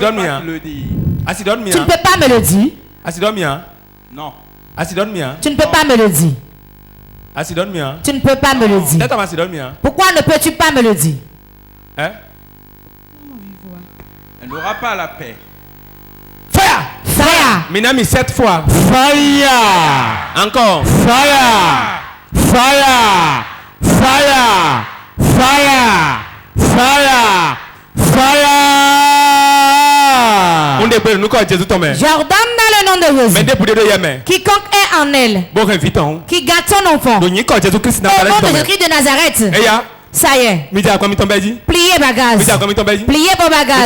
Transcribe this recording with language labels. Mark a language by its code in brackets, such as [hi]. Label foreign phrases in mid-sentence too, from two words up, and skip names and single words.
[fr] ne peux pas me le dire. Non. Tu ne peux pas me le dire. Tu ne peux pas me le dire. Pourquoi ne peux-tu pas me le dire? Hein? Elle n'aura pas la paix. Fire! Fire! Minami 7 fois. Fire! Encore. [en] Fire! Fire! Fire! Fire! Fire! Fire! [fr] J'ordonne dans le nom de Jésus. Quiconque est en elle, qui garde son enfant, au nom de Jésus-Christ de Nazareth, ça y est. Pliez bagage. Pliez pour bagage.